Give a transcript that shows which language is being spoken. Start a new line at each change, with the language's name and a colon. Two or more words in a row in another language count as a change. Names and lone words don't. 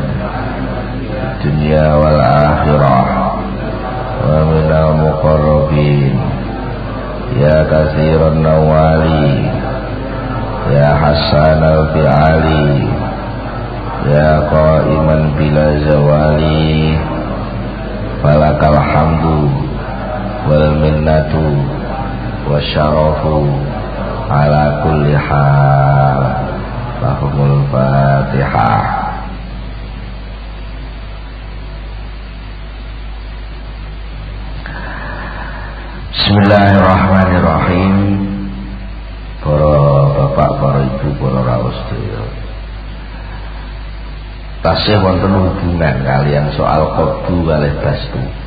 Arabic: دنيا والآخرة ومن المقربين يا كثير النوال يا حسن الفعال يا قائما بلا زوال فلك الحمد والمنة والشرف على كل حال. لهم الفاتحة. بسم الله الرحمن الرحيم.
Javanese: Para bapak, para ibu, para rawuh sedaya, tasih wonten hubungan kalian soal qaddu kalih bastu.